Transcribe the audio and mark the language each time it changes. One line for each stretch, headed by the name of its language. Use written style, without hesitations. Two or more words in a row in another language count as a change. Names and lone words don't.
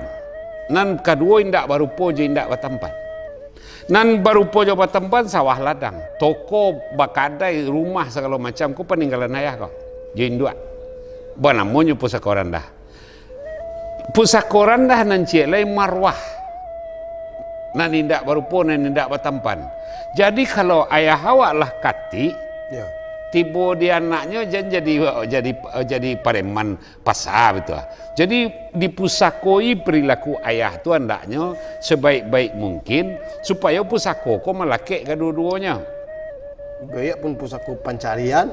Minangkabau: Nan kedua indak baru po jo indak batampan. Nan baru po jo batampan sawah ladang, toko bakadai, rumah segala macam kau peninggalan ayah kau. Jo indua. Ba namanya pusako rendah. Pusako rendah nan cik lain marwah. Nan indak barupo nan indak batampan. Jadi kalau ayah awak lah kati, Ya. tiba dia anaknya jadi pareman pasar betul. Jadi dipusakoi perilaku ayah tu andaknya sebaik-baik mungkin supaya pusako ko melakek kedua-duanya. Baik pun pusako pencarian,